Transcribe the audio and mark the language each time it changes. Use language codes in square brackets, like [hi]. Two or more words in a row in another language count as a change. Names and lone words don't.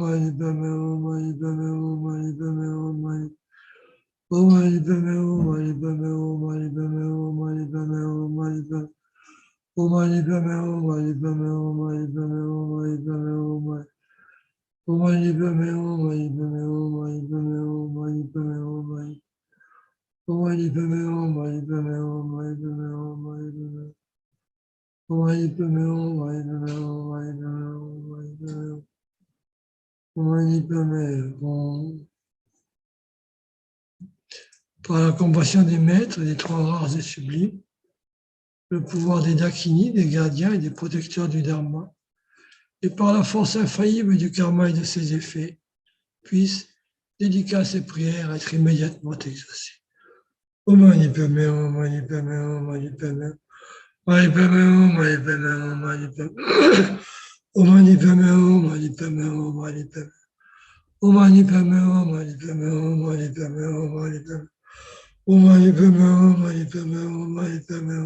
[sa] Mani Padme Hum, Mani Padme Hum, Mani Padme Hum, Mani Om Mani Padme Hum, Mani Padme Hum, Mani Padme Hum, Mani Padme Hum, Mani Padme Om Mani Padme Hum, Mani Padme Hum, Mani Padme Hum, Mani Padme Hum, Mani Om Mani Padme Hum, Mani Padme Hum, Mani Padme Hum, Mani Padme Hum, Mani Om Mani Padme Hum, Mani Padme Hum, Mani Padme Hum, Mani Padme Hum. Om Mani Padme Hum, Mani Padme Hum, Mani Padme Hum, Mani Padme Hum. Om Mani Padme Hum. [fr] Par la compassion des maîtres, des 3 rares et sublimes, le pouvoir des Dakini, des gardiens et des protecteurs du Dharma, et par la force infaillible du karma et de ses effets, puissent dédicaces et prières être immédiatement exaucées. [sa] Om Mani Padme Hum, Mani Padme Hum, Mani Padme Hum. Mani Padme Hum, Mani Padme Hum, Mani Padme Hum. Om Mani Padme Hum, Mani Padme Hum, Mani Padme Hum. Om Mani Padme Hum, Mani Padme Hum, Mani Padme Hum, Mani Padme Hum. Om Mani Padme Hum, Mani Padme Hum, Mani Padme Hum.